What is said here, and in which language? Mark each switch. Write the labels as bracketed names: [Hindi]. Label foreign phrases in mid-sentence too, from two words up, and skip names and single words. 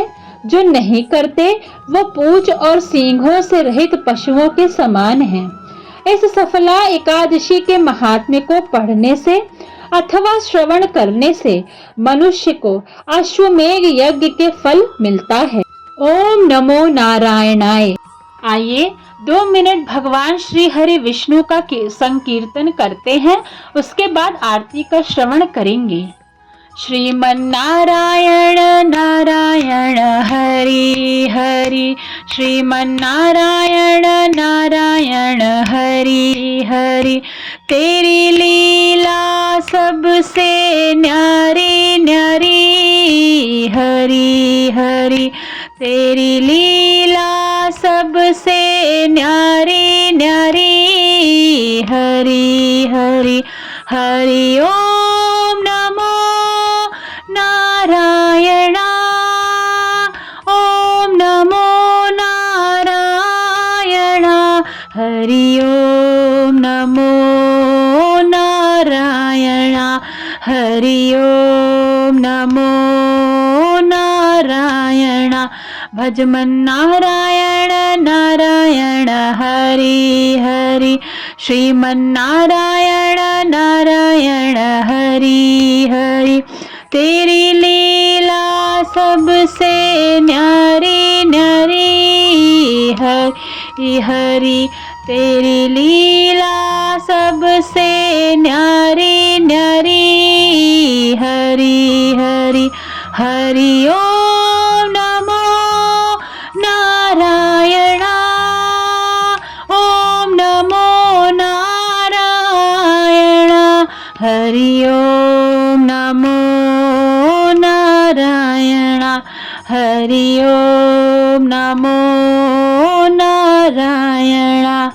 [Hindi] जो नहीं करते वो पूंछ और सींगों से रहित पशुओं के समान हैं। इस सफला एकादशी के महात्म्य को पढ़ने से अथवा श्रवण करने से मनुष्य को अश्वमेघ यज्ञ के फल मिलता है। [Sanskrit] ओम नमो नारायणाय। [Hindi] आइए 2 मिनट भगवान श्री हरि विष्णु का संकीर्तन करते हैं, उसके बाद आरती का श्रवण करेंगे। श्रीमन्नारायण नारायण हरि हरि, श्रीमन्नारायण नारायण हरि हरि। तेरी लीला सबसे न्यारी न्यारी हरि हरि, तेरी लीला सबसे न्यारी न्यारी हरि हरि। [Sanskrit] हरि ओम नमो नारायणा, ओम नमो नारायणा। हरि ओम नमो नारायणा, हरि ओम नमो नारायणा। [Hindi] भजमन नारायण नारायण हरि हरि, श्रीमन्नारायण नारायण हरि हरि। तेरी लीला सबसे न्यारी न्यारी हरि हरि, तेरी लीला सबसे न्यारी न्यारी हरि हरि। [Sanskrit] हरि ओम नमो नारायणा, ओम नमो नारायणा। हरि ओम नमो नारायणा, हरि ओम नमो नारायणा।